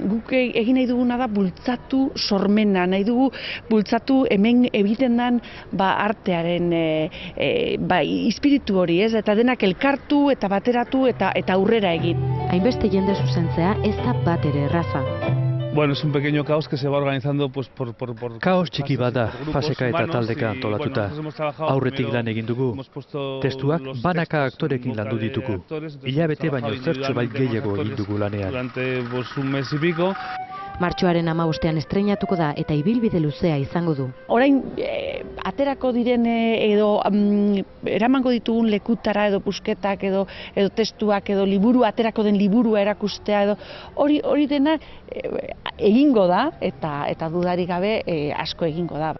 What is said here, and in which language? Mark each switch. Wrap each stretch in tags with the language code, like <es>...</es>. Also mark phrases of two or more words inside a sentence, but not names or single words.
<eu>Guk egin nahi duguna da bultzatu sormena, nahi dugu bultzatu hemen egiten den artearen espiritu hori, ez? Eta denak elkartu eta bateratu eta aurrera egin. Hainbeste jende zuzentzea ez da bat ere erraza. Bueno,</eu> <es>es un pequeño caos que se va organizando pues por</es> <eu>Kaos txiki bat da, faseka eta taldeka antolatuta. Aurretik lan egin dugu. Testuak banaka aktorekin landu ditugu. Hilabete baino zertxo bait gehiago egin dugu lanean.</eu> <es>Durante un mes y pico.</es> <eu>Martxoaren 15ean estreinatuko da eta ibilbide luzea izango du. Orain aterako diren edo eramango ditugun lekutara edo pusketak edo testuak edo liburu aterako den liburua erakustea edo hori dena egingo da eta dudarik gabe asko egingo da.</eu>